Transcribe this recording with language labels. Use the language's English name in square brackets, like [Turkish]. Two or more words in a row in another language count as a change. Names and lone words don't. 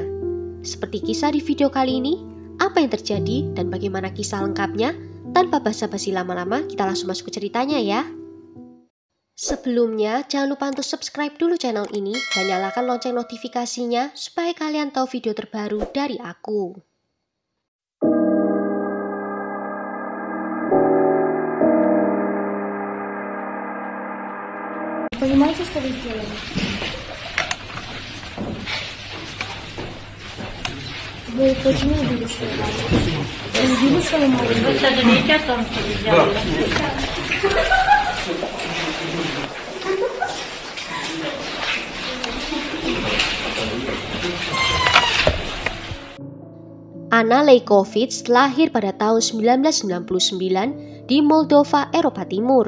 [Indonesian] Seperti kisah di video kali ini, apa yang terjadi dan bagaimana kisah lengkapnya? Tanpa basa-basi lama-lama, kita langsung masuk ke ceritanya ya. Sebelumnya, jangan lupa untuk subscribe dulu channel ini dan nyalakan lonceng notifikasinya supaya kalian tahu video terbaru dari aku. [Russian] Понимаете, что вы сделали? Вы почему убили свою маму? Вы убили свою маму? Вы сожалеете о том, что вы сделали? [Indonesian] Anna Lejkovic lahir pada tahun 1999 di Moldova, Eropa Timur.